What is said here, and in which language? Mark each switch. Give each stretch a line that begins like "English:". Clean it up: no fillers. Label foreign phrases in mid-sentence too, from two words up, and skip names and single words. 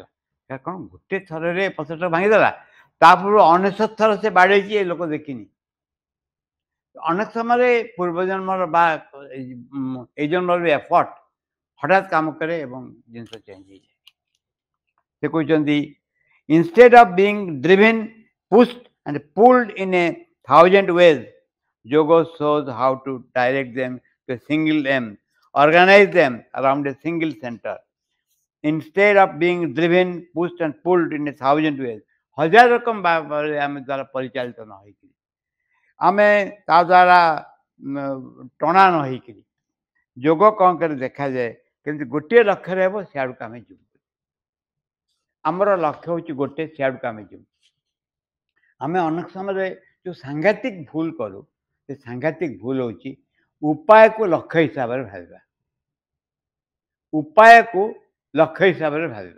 Odia: କ'ଣ ଗୋଟେ ଥରରେ ପଥରଟା ଭାଙ୍ଗିଦେଲା? ତା ପୂର୍ବରୁ 99 ଥର ସେ ବାଡ଼େଇଛି, ଏ ଲୋକ ଦେଖିନି। ଅନେକ ସମୟରେ ପୂର୍ବଜନ୍ମର ବା ଏଇ ଜନ୍ମର ଏଫର୍ଟ ହଠାତ୍ କାମ କରେ ଏବଂ ଜିନିଷ ଚେଞ୍ଜ ହେଇଯାଏ। ସେ କହୁଛନ୍ତି
English: instead of being driven, pushed and pulled in 1,000 ways, yoga shows how to direct them to a single aim, organize them around a single center. Instead of being driven, pushed and pulled in 1,000 ways,
Odia: ହଜାର ରକମ भाବରେ ଆମେ ଦ୍ୱାରା ପରିଚାଳିତ ନ ହେଇକିରି, ଆମେ ତା ଦ୍ୱାରା ଟଣା ନ ହେଇକିରି, ଯୋଗ କ'ଣ କରି ଦେଖାଯାଏ କେମିତି ଗୋଟିଏ ଲକ୍ଷ୍ୟରେ ହେବ, ସିଆଡ଼କୁ ଆମେ ଯିବୁ। ଆମର ଲକ୍ଷ୍ୟ ହେଉଛି ଗୋଟେ, ସିଆଡ଼କୁ ଆମେ ଯିବୁ। ଆମେ ଅନେକ ସମୟରେ ଯେଉଁ ସାଂଘାତିକ ଭୁଲ କରୁ, ସେ ସାଂଘାତିକ ଭୁଲ ହେଉଛି ଉପାୟକୁ ଲକ୍ଷ୍ୟ ହିସାବରେ ଭାବିବା, ଉପାୟକୁ ଲକ୍ଷ୍ୟ ହିସାବରେ ଭାବିବା।